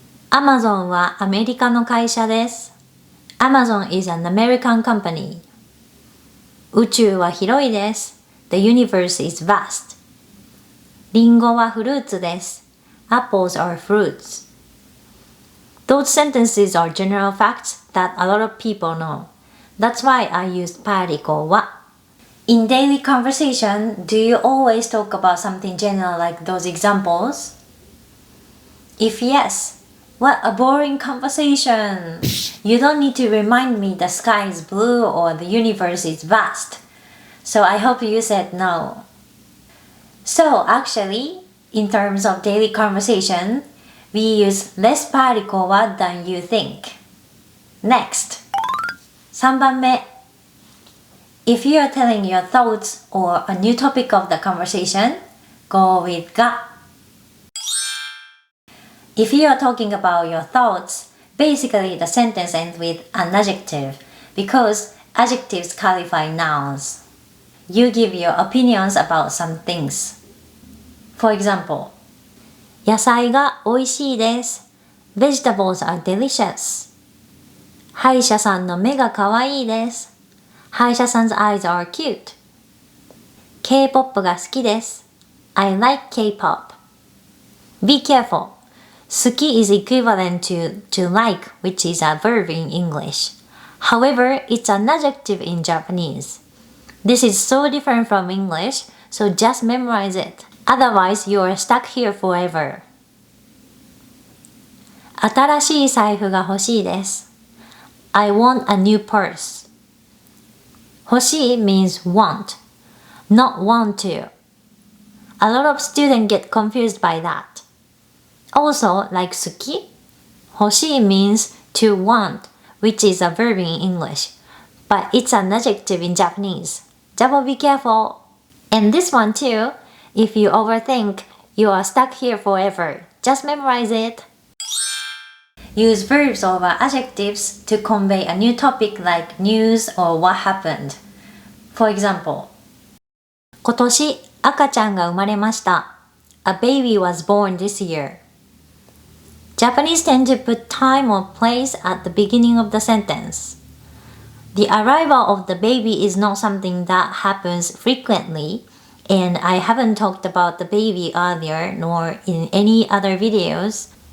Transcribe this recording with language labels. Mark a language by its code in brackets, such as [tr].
[ja] Amazon はアメリカの会社です。 [en] Amazon is an American company. [ja] 宇宙は広いです。 [en] The universe is vast. [ja] リンゴはフルーツです。 [en] Apples are fruits. Those sentences are general facts that a lot of people know. That's why I used particle は. In daily conversation, do you always talk about something general like those examples? If yes, what a boring conversation! You don't need to remind me the sky is blue or the universe is vast. So I hope you said no. So actually, in terms of daily conversation, we use less particle は than you think. Next, 3番目.If you are telling your thoughts or a new topic of the conversation, go with が. If you are talking about your thoughts, basically the sentence ends with an adjective because adjectives qualify nouns. You give your opinions about some things. For example, [ja] 野菜が美味しいです。 [en] Vegetables are delicious. [ja] 歯医者さんの目が可愛いです。 [en] 歯医者さん 's eyes are cute. [ja] K-POP が好きです。 [en] I like K-POP. Be careful. 好き is equivalent to like, which is a verb in English. However, it's an adjective in Japanese. This is so different from English, so just memorize it. Otherwise, you are stuck here forever. [ja] 新しい財布が欲しいです。 [en] I want a new purse. 欲しい means want, not want to. A lot of students get confused by that. Also, like 好き, 欲しい means to want, which is a verb in English, but it's an adjective in Japanese. Double be careful. And this one too, if you overthink, you are stuck here forever. Just memorize it. Use verbs over adjectives to convey a new topic like news or what happened. For example, [ja] 今年赤ちゃんが生まれました。 [en] A baby was born this year. Japanese tend to put time or place at the beginning of the sentence. The arrival of the baby is not something that happens frequently, and I haven't talked about the baby earlier nor in any other videos.